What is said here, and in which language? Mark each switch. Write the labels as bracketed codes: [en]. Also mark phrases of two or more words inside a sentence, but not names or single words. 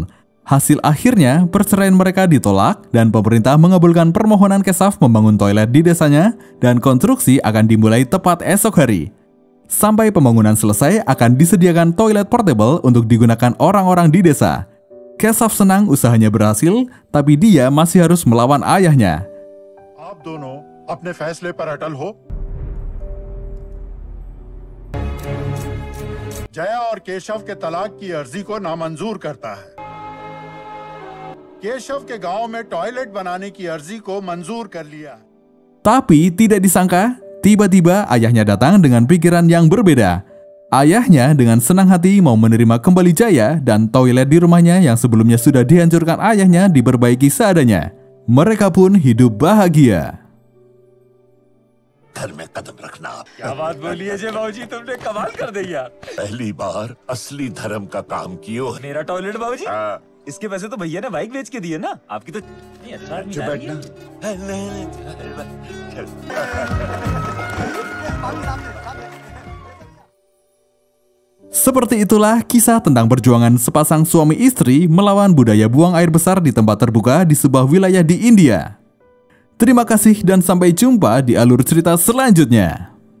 [id] Hasil akhirnya, perceraian mereka ditolak dan pemerintah mengabulkan permohonan Keshav membangun toilet di desanya dan konstruksi akan dimulai tepat esok hari. Sampai pembangunan selesai akan disediakan toilet portable untuk digunakan orang-orang di desa. Keshav senang usahanya berhasil, tapi dia masih harus melawan ayahnya. [hi] आप दोनों अपने फैसले पर अटल हो। जया और केशव के तलाक की अर्जी को नामंजूर करता है। केशव के गांव में टॉयलेट बनाने की अर्जी को मंजूर कर लिया। [id] Tapi tidak disangka, tiba-tiba ayahnya datang dengan pikiran yang berbeda. Ayahnya dengan senang hati mau menerima kembali Jaya dan toilet di rumahnya yang sebelumnya sudah dihancurkan ayahnya diperbaiki seadanya. Mereka pun hidup bahagia. [hi] घर में कदम रखना। क्या बात बोली है जे बाबूजी, तुमने कमाल कर दी यार। पहली बार असली धर्म का काम कियो है। मेरा टॉयलेट बाबूजी, हाँ। इसके पैसे तो भैया ने बाइक बेच के दिए ना। आपकी तो नहीं, अच्छा आदमी चुप है बैठना। ये। नहीं, चल। [id] Seperti itulah kisah tentang perjuangan sepasang suami istri melawan budaya buang air besar di tempat terbuka di sebuah wilayah di India. Terima kasih dan sampai jumpa di alur cerita selanjutnya.